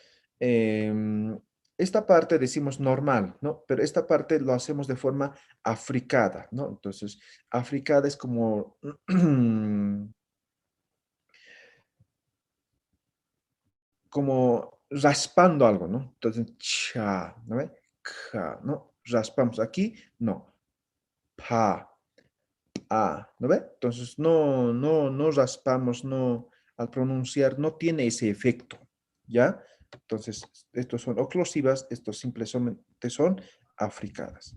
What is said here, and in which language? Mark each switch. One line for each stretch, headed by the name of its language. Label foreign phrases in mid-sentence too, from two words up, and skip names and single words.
Spanish: Esta parte decimos normal, ¿no? Pero esta parte lo hacemos de forma africada, ¿no? Entonces, africada es como, como raspando algo, ¿no? Entonces, cha, ¿no ve? Ka, ¿no? Raspamos aquí, no. Pa, ¿no ve? Entonces, no raspamos, no, al pronunciar, no tiene ese efecto, ¿ya? Entonces, estos son oclusivas, estos simplemente son africadas.